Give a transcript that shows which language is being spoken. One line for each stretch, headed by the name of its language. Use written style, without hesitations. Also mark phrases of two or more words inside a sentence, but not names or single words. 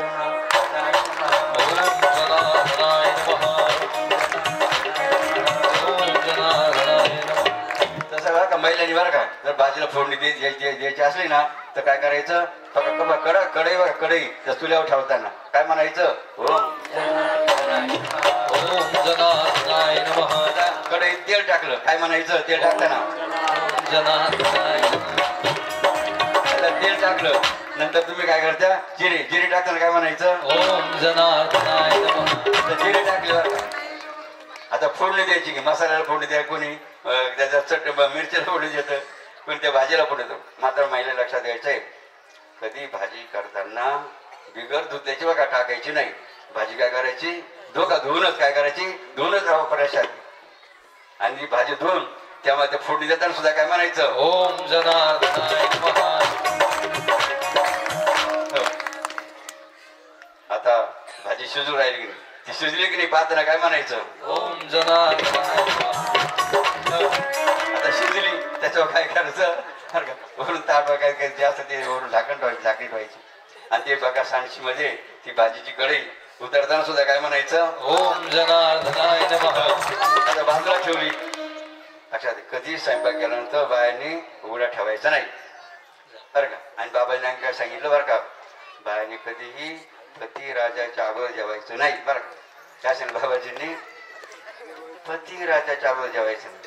Marathi: तसं बरं का महिलांनी बरं का जर भाजीला फोडणी द्यायची असली ना तर काय करायचं, कढई बघा कढई त्या चुल्यावर ठेवताना काय म्हणायचं, कढईत तेल टाकलं काय म्हणायचं, तेल टाकताना तेल टाकलं नंतर तुम्ही काय करता, जिरे टाकताना काय म्हणायचं,
Sanskrit: ओम जनार्दनाय नमः.
Marathi: जिरे टाकले बरं का. आता फोडणी द्यायची की मसाल्याला फोडणी द्या, कोणी त्याच्या मिरच्याला फोडणी देतं, कोणी त्या भाजीला फोडणी देतो. मात्र महिला लक्षात द्यायचंय, कधी भाजी करताना बिगर दूध त्याची बघा टाकायची नाही. भाजी काय करायची, धुवूनच काय करायची, धुवूनच वापरायची. आणि भाजी धुवून तेव्हा ते फोडणी देताना सुद्धा काय म्हणायचं
Sanskrit: ओम जनार्दनाय नमः.
Marathi: आता भाजी शिजू राहिली की नाही, ती शिजली की नाही पाहताना काय म्हणायचं
Sanskrit: ओम जनार्दनाय नमः.
Marathi: आता शिजली त्याच्यावर काय करायचं बरं का, वरून ताट काय जे असतं ते वरून झाकण ठेवायची, झाकणी ठेवायची. आणि ते बघा सांडशी मध्ये ती भाजीची कढई उतरताना सुद्धा काय म्हणायचं
Sanskrit: ओम जनार्दनाय नमः.
Marathi: आता बाजूला ठेवली. लक्षात कधी स्वयंपाक केल्यानंतर बायांनी उघडा ठेवायचा नाही बरं का. आणि बाबांनी काय सांगितलं बरं का, बायांनी कधीही पती राजाच्या अगोदर जेवायचं नाही बरं का. काय सांगितलं बाबाजींनी, पती राजाच्या अगोदर जेवायचं नाही.